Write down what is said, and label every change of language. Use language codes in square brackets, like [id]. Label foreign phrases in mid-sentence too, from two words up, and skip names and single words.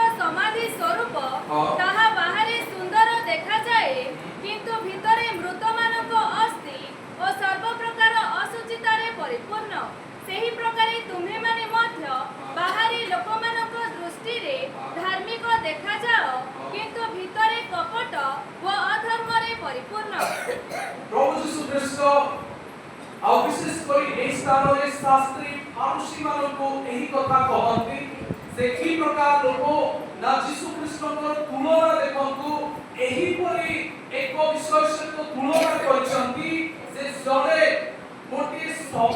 [or] ସମାଧି ସ୍ୱରୂପ ତାହା ବାହାରେ ସୁନ୍ଦର ଦେଖା ଯାଏ କିନ୍ତୁ ଭିତରେ ମୃତ ମାନଙ୍କ ଅସ୍ଥି ଓ ସର୍ବ ପ୍ରକାର ଅଶୁଚିତାରେ ପରିପୂର୍ଣ୍ଣ ସେହି ପ୍ରକାରେ ତୁମେ ମାନେ ମଧ୍ୟ ବାହାରୀ ଲୋକ ମାନଙ୍କ ଦୃଷ୍ଟି ରେ ଧାର୍ମିକ ଦେଖା ଯାଅ କିନ୍ତୁ ଭିତରେ କପଟ ଓ ଅଧର୍ମ ରେ ପରିପୂର୍ଣ୍ଣ ପ୍ରଭୁ ଯୀଶୁ ଖ୍ରୀଷ୍ଟ ଆ ବିଶେଷ କରି ଏ ସ୍ଥାନ ରେ ଶାସ୍ତ୍ରୀ ଫାରୁଶୀ ମାନଙ୍କୁ ଏହି କଥା କହନ୍ତି ସେ କି ପ୍ରକାର ଲୋକ ନା ଯୀଶୁ ଖ୍ରୀଷ୍ଟଙ୍କର ତୁଳନା ଦେଖନ୍ତୁ ଏହି ପରି ଏକ ବିଷୟ ସହିତ ତୁଳନା କରୁଛନ୍ତି ଯେ ଯେଉଁ ଗୋଟେ ଶବ